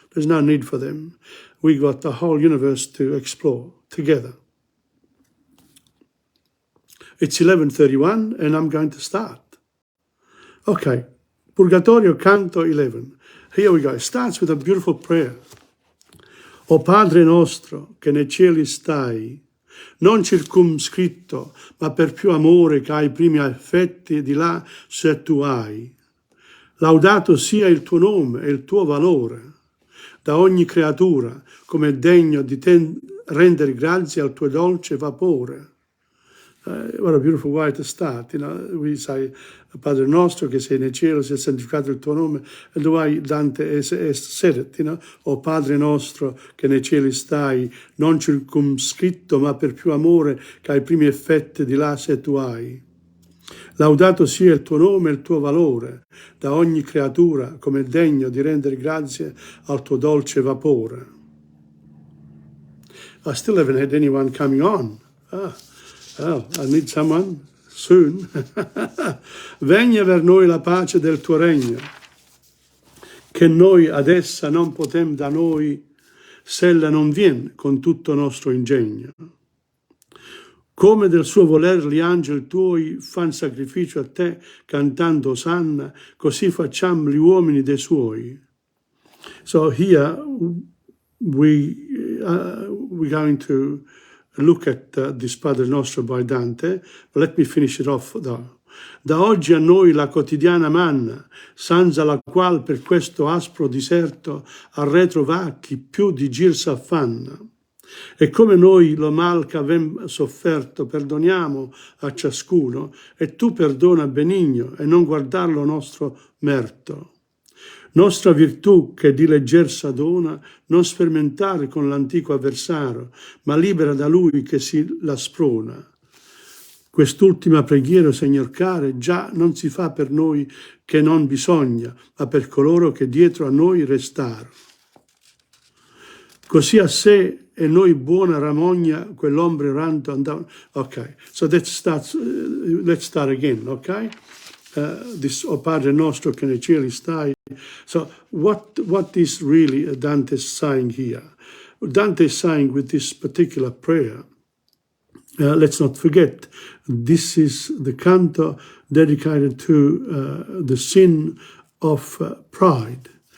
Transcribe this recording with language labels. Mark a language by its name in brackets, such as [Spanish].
[English] There's no need for them. We got the whole universe to explore together. It's 11:31 and I'm going to start. Okay, Purgatorio, Canto 11. Here we go. It starts with a beautiful prayer. [Italian] O Padre nostro, che nei cieli stai, non circumscritto, ma per più amore che ai primi affetti di là se tu hai. Laudato sia il tuo nome e il tuo valore da ogni creatura, come è degno di rendere grazie al tuo dolce vapore. [English] What a beautiful way to start. We say, [Italian] Padre nostro che sei nel cielo, sia santificato il tuo nome, [English] and the way Dante has said it, [Italian] O Padre nostro che nei cieli stai, non circumscritto, ma per più amore che ai primi effetti di là se tu hai. Laudato sia il tuo nome e il tuo valore da ogni creatura, come è degno di rendere grazie al tuo dolce vapore. [English] I still haven't had anyone coming on. Well, I need someone soon. [Italian] Vegna ver noi la pace del tuo regno, che noi ad essa non potem da noi, s'ella non vien con tutto nostro ingegno. Come del suo voler gli angeli tuoi fan sacrificio a te, cantando osanna, così facciamo gli uomini dei suoi. [English] So here we're going to look at this Padre Nostro by Dante. Let me finish it off though. [Italian] Da oggi a noi la quotidiana manna, senza la qual per questo aspro diserto al retro va chi più di gir s'affanna. E come noi lo mal che avem sofferto perdoniamo a ciascuno, e tu perdona benigno e non guardarlo nostro merto. Nostra virtù che di legger s'adona, non sfermentare con l'antico avversario, ma libera da lui che si la sprona. Quest'ultima preghiera, Signor care, già non si fa per noi che non bisogna, ma per coloro che dietro a noi restaro. Così a sé e noi buona ramogna quell'ombre errante andava. [English] Okay, so let's start again, okay? [Italian] This O Padre Nostro che nei cieli stai. [English] So what is really Dante saying here? Dante is saying with this particular prayer, let's not forget, this is the canto dedicated to the sin of pride.